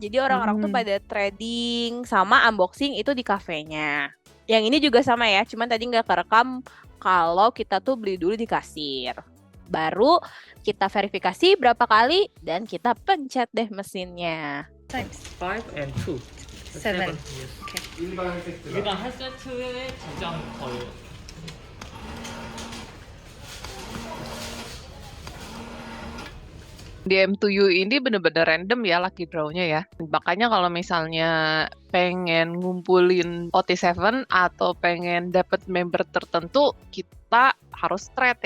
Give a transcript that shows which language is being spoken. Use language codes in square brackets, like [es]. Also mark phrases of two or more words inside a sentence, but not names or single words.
[id] Jadi orang-orang tuh pada trading sama unboxing itu di kafenya. Yang ini juga sama ya, cuman tadi nggak kerekam kalau kita tuh beli dulu di kasir. Baru kita verifikasi berapa kali dan kita pencet deh mesinnya. [en] 5 and 2. 7. Yes. Okay. [ko] 일반 한 세트에 2장 더요. [id] Di M2U ini bener-bener random ya [en] lucky draw- [id] nya ya. Makanya kalau misalnya pengen ngumpulin OT7 atau pengen dapet member tertentu, kita harus trade ya.